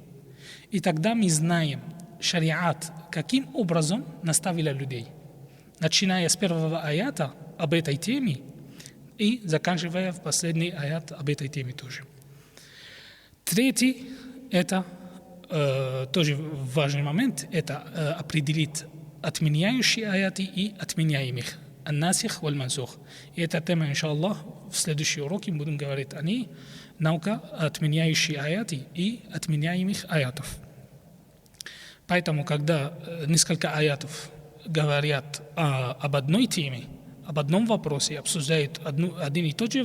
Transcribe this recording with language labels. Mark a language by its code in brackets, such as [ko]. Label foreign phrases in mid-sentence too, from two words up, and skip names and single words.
[ru] И тогда мы знаем, шариат каким образом наставила людей, начиная с первого аята об этой теме и заканчивая в последний аят об этой теме тоже. Третий, это тоже важный момент, это определить отменяющие аяты и отменяемых. [ar] الناسخ والمنسوخ. [ru] И эта тема, иншаллах, в следующем уроке будем говорить о ней. Наука отменяющие аяты и отменяемых аятов. Поэтому, когда несколько аятов говорят об одной теме, об одном вопросе, обсуждают один и тот же